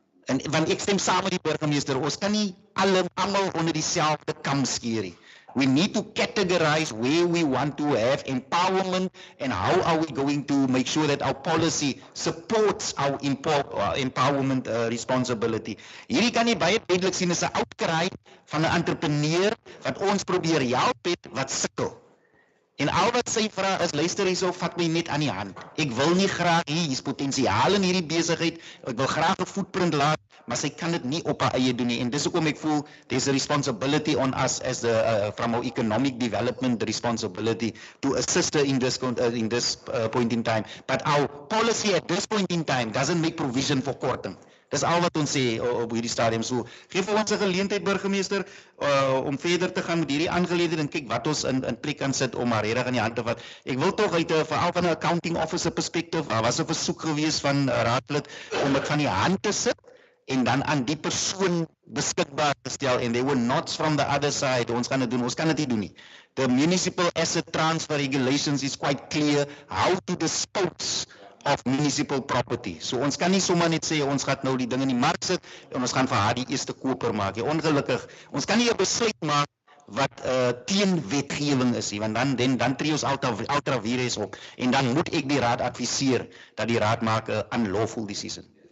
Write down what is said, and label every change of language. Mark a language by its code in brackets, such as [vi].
[af] En want ek stem saam met die burgemeester, ons kan nie almal onder dieselfde kam skeer nie. [en] We need to categorize where we want to have empowerment and how are we going to make sure that our policy supports our empowerment responsibility. [af] Hierdie kan nie baie duidelik sien as 'n uitkraai van 'n entrepreneur wat ons probeer help het wat sukkel. En al wat sy vra is, luister hierso, vat my net aan die hand. Ek wil nie graag hier's potensiaal in hierdie besigheid. Ek wil graag 'n footprint laat, maar sy kan dit nie op haar eie doen nie. En dis hoekom ek voel [en] there's a responsibility on us as the from our economic development responsibility to assist her in this point in time. But our policy at this point in time doesn't make provision for korting. [af] Dis al wat ons sê op hierdie stadium. So gee vir ons 'n geleentheid, burgemeester, om verder te gaan met hierdie aangeleentheid en kyk wat ons in plek kan sit om haar reg aan die hand te vat. Ek wil tog uit veral van 'n accounting officer perspektief, daar was 'n versoek gewees van raadlid om dit van die hand te sit en dan aan die persoon beskikbaar te stel, [en] and they were nods from the other side. [af] Ons gaan dit doen, ons kan dit nie doen nie. [en] The municipal asset transfer regulations is quite clear how to dispose of municipal property. [af] So ons kan nie sommer net sê ons gaan nou die ding in die mark sit en ons gaan vir haar die eerste koper maak. Ongelukkig, ons kan nie 'n besluit maak wat teen wetgewing is nie, want dan tree ons ultra vires op en dan moet ek die raad adviseer dat die raad maak 'n [en] unlawful decision.